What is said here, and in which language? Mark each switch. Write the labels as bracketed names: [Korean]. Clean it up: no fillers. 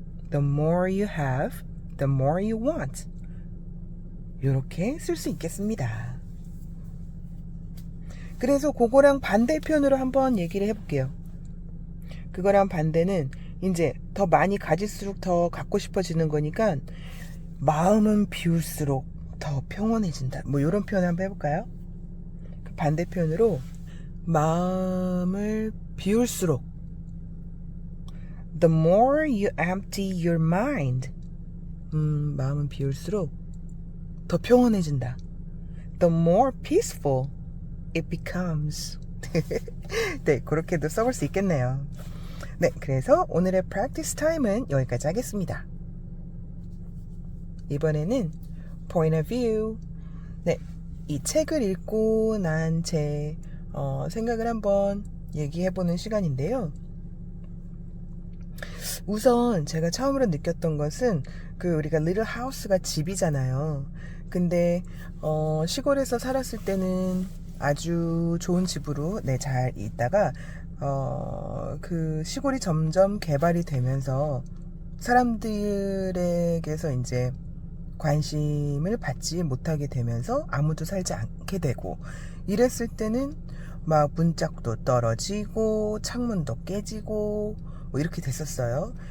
[English] The more you have, the more you want. [Korean] 이렇게 쓸 수 있겠습니다. 그래서 그거랑 반대편으로 한번 얘기를 해볼게요. 그거랑 반대는 이제 더 많이 가질수록 더 갖고 싶어지는 거니까 마음은 비울수록 더 평온해진다. 뭐 이런 표현 한번 해볼까요? 그 반대편으로 마음을 비울수록 [English] The more you empty your mind. [Korean] 마음은 비울수록 더 평온해진다. [English] The more peaceful it becomes. [Korean] 네, 그렇게도 써볼 수 있겠네요. 네, 그래서 오늘의 practice time은 여기까지 하겠습니다. 이번에는 point of view. 네, 이 책을 읽고 난 제 생각을 한번 얘기해보는 시간인데요. 우선 제가 처음으로 느꼈던 것은 그 우리가 리틀 하우스가 집이잖아요. 근데 시골에서 살았을 때는 아주 좋은 집으로 잘 있다가 그 시골이 점점 개발이 되면서 사람들에게서 이제 관심을 받지 못하게 되면서 아무도 살지 않게 되고, 이랬을 때는 막 문짝도 떨어지고 창문도 깨지고 뭐 이렇게 됐었어요.